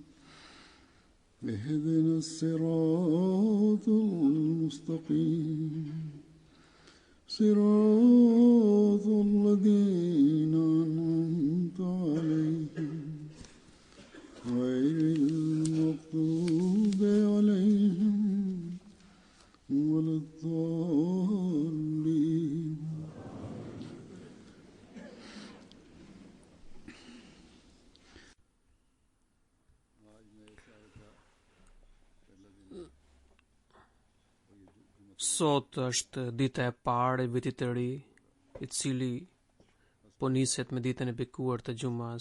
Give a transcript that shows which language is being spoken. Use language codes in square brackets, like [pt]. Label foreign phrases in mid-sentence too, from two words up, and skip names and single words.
[ar] اهدنا الصراط المستقيم صراط الذين أنعمت عليهم غير المغضوب عليهم ولا الضالين. [sq] Sot është dita e parë e vitit të ri, i cili po niset me ditën e bekuar të xumas.